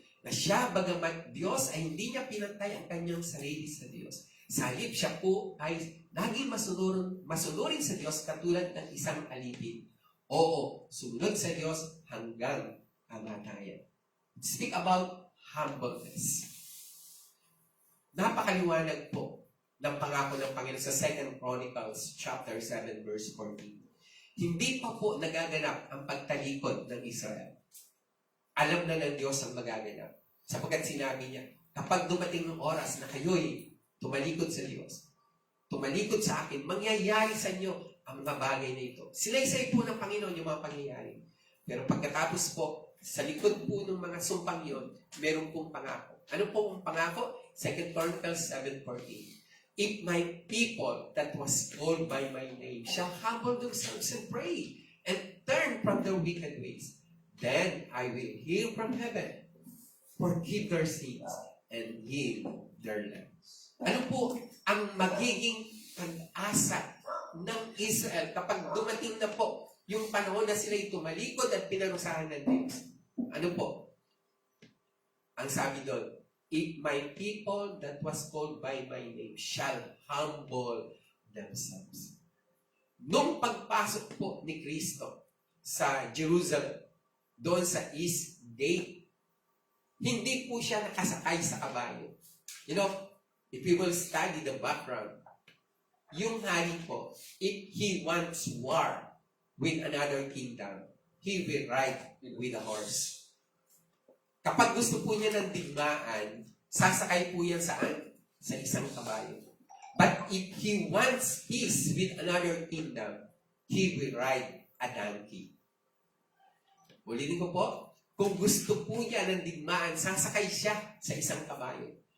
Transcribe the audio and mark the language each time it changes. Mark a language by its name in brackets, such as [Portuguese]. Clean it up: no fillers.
[Filipino] Na siya, bagamat Diyos, ay hindi niya pinantay ang kanyang sarili sa Diyos. Sa halip, siya po ay naging masunurin sa Diyos katulad ng isang alipin. Oo, sumunod sa Diyos hanggang kamatayan. [English] Speak about humbleness. [Filipino] Napakaliwanag po ng pangako ng Panginoon sa 2 Chronicles chapter 7 verse 14. Hindi pa po nagaganap ang pagtalikod ng Israel. Alam na ng Diyos ang magaganap. Sapagkat sinabi niya, kapag dumating ng oras na kayo'y tumalikod sa Diyos, tumalikod sa akin, mangyayari sa inyo ang mga bagay na ito. Sinaysay po ng Panginoon yung mga pangyayari. Pero pagkatapos po, sa likod po ng mga sumpang yun, meron pong pangako. Ano po ang pangako? 2 Chronicles 7:14. [English] If my people that was called by my name shall humble themselves and pray and turn from their wicked ways, then I will hear from heaven, forgive their sins, and heal their land. [Filipino] Ano po ang magiging pag-asa ng Israel kapag dumating na po yung panahon na sila'y tumalikod at pinarusahan ng Diyos? Ano po? Ang sabi doon, [English] if my people that was called by my name shall humble themselves. [Filipino] Nung pagpasok po ni Kristo sa Jerusalem, doon sa East Gate, hindi po siya nakasakay sa kabayo. [English] You know, if we will study the background, [Filipino] yung hari po, [English] if he wants war with another kingdom, he will ride with a horse. [Filipino] Kapag gusto po niya ng digmaan, sasakay po yan saan? Sa isang kabayo. [English] But if he wants peace with another kingdom, he will ride a donkey. [Filipino] Ulitin ko po, kung gusto po niya ng digmaan, sasakay siya sa isang kabayo.